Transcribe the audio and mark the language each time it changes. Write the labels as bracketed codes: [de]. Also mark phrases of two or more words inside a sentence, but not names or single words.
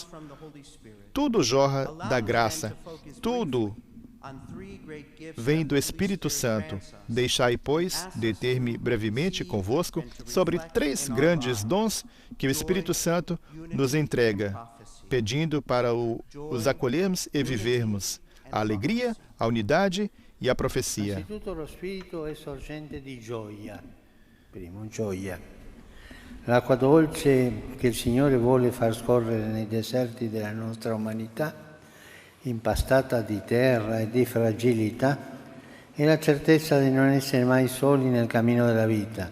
[pt] Tudo jorra da graça, tudo vem do Espírito Santo. Deixai, pois, deter-me brevemente convosco sobre 3 grandes dons que o Espírito Santo nos entrega, pedindo para os acolhermos e vivermos: a alegria, a unidade e a profecia. [it] Innanzitutto lo Spirito è sorgente di gioia. Primo, gioia. L'acqua dolce che il Signore vuole far scorrere nei deserti della nostra umanità, impastata di terra e di fragilità, è la certezza di non essere mai soli nel cammino della vita.